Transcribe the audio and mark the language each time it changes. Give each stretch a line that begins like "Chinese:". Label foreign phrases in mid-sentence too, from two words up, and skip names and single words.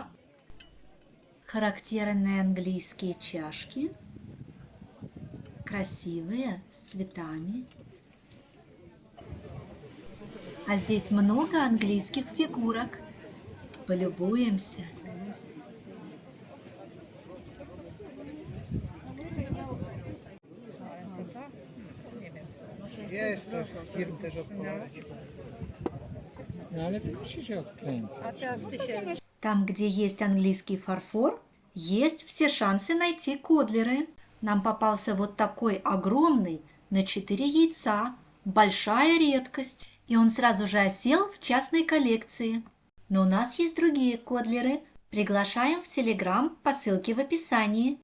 Russian: Характерные английские чашки. Красивые, с цветами. А здесь много английских фигурок. Полюбуемся.
Polish: Jest to firm też odpowiedź. No ale to musi się odkręcać.
Russian: Там, где есть английский фарфор, есть все шансы найти кодлеры. Нам попался вот такой огромный, на 4 яйца, большая редкость. И он сразу же осел в частной коллекции. Но у нас есть другие кодлеры. Приглашаем в Телеграм по ссылке в описании.